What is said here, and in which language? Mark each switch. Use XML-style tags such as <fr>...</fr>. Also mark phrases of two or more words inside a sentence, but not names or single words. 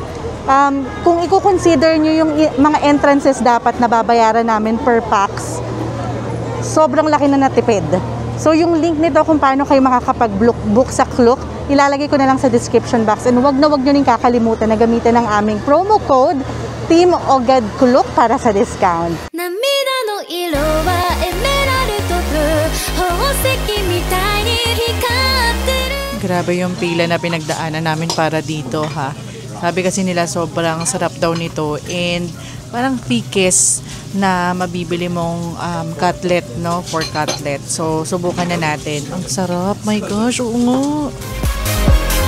<tl>Kung i-consider nyo yung mga entrances dapat na babayaran namin</tl> <en>per pax,</en> <tl>sobrang laki na natipid. So yung link nito kung paano kayo makakapag-book sa Klook, ilalagay ko na lang sa</tl> <en>description box.</en> <tl>And wag na wag nyo rin kakalimutan na gamitin ang aming</tl> <en>promo code</en> <tl>Team Ogad Kuluk para sa discount.</tl> <ja>涙の色はエメラルドブルー宝石みたいに光ってる</ja> <tl>Grabe yung pila na pinagdaanan namin para dito ha. Sabi kasi nila sobrang sarap daw nito and parang thickest na mabibili mong cutlet, no?</tl> <en>For cutlet.</en> <tl>So, subukan na natin. Ang sarap.</tl> <en>My gosh,</en> <tl>oo nga.</tl>